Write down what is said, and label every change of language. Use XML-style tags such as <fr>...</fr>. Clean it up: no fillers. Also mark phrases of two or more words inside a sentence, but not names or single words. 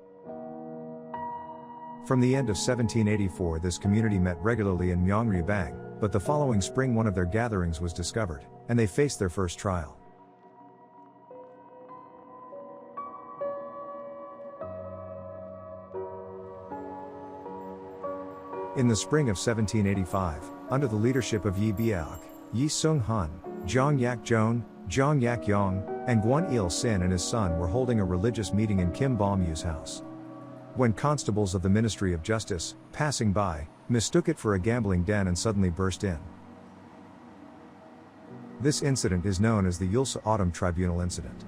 <en>From the end of 1784 this community met regularly in Myeongbang, but the following spring one of their gatherings was discovered, and they faced their first trial. In the spring of 1785, under the leadership of Yi Biaok, Yi Sung-han, Jong Yak-jong, Jong Yak-yong, and Gwon Il-sin and his son were holding a religious meeting in Kim Bom-yu's house. When constables of the Ministry of Justice, passing by, mistook it for a gambling den and suddenly burst in. This incident is known as the Yulsa Autumn Tribunal Incident.</en>